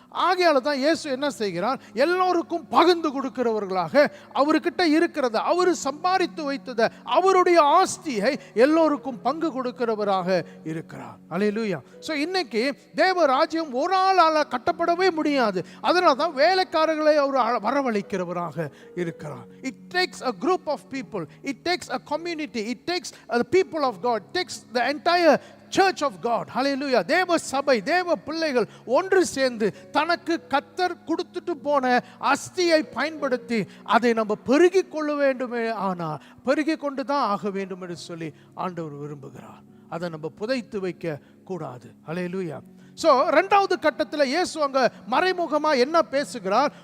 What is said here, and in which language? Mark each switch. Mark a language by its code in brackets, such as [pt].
[ta] ஆகையால தான் இயேசு என்ன செய்கிறார்? எல்லோருக்கும் பகிர்ந்து கொடுக்கிறவர்களாக அவர்கிட்ட இருக்கிறத, அவர் சம்பாதித்து வைத்ததை, அவருடைய ஆஸ்தியை எல்லோருக்கும் பங்கு கொடுக்கிறவராக இருக்கிறார். அல்லேலூயா. ஸோ இன்னைக்கு தேவ ராஜ்யம் ஒரு ஆளால் கட்டப்படவே முடியாது. அதனால தான் வேலைக்காரர்களை அவர் வரவழைக்கிறார். இருக்கிறார். [en] It takes a group of people, it takes a community, it takes the people of God, it takes the entire church of God. Hallelujah. [ta] தேவ சபை, தேவ பிள்ளைகள் ஒன்று சேர்ந்து தனக்கு கர்த்தர் கொடுத்துட்டு போன அஸ்தியை பயன்படுத்தி அதை நம்ம பெருகி கொள்ள வேண்டுமே. ஆனால் பெருகி கொண்டு தான் ஆக வேண்டும் என்று சொல்லி ஆண்டவர் விரும்புகிறார். அதை நம்ம புதைத்து வைக்க கூடாது. ஹல்லேலூயா. ஸோ 2வது கட்டத்தில் இயேசு அங்கே மறைமுகமாக என்ன பேசுகிறார்?